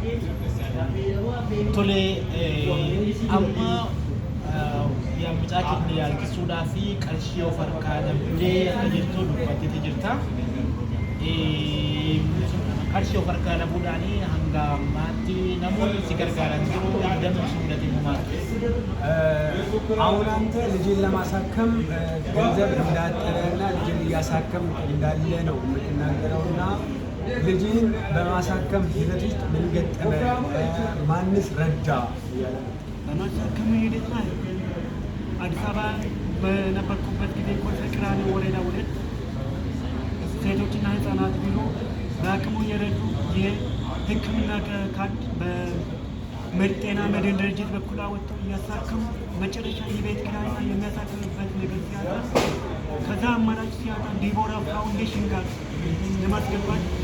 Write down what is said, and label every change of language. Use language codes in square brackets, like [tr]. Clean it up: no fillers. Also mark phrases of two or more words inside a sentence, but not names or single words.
[om] Tolee amma mucaa keenya yaalchisuudhaa fi qarshii of harkaa dhabdee akka jirtu dubbatteetti jirta. Qarshii of harkaa dhabuudhaan hanga ammaatti namoonni si gargaaran jiru dambi sun mudate maal? [am] አሁን አንተ ልጅን ለማሳከም ገንዘብ እንዳጠረና ልጅን እያሳከም እንዳለ ነው የምትናገረውና ልጅን በማሳከም ሂደት ውስጥ ምን ገጠመ? ማንስ ረዳ? በማሳከም ሂደት ላይ አዲስ አበባ በነበርኩበት ጊዜ ኮልፌ ቀራኒዮ ወረዳ 2 ሴቶችና ህፃናት ቢሮ በአቅሙ የሕክምና ካርድ በጤና መድን ድርጅት በኩል አወጥተው እያሳከሙ መጨረሻ የቤት ኪራይና የሚያሳክምበት ነገር ሲያጣ ከዛ አማራጭ ሲያጣ ዲቦራ ፋውንዴሽን ጋር ለማስገባት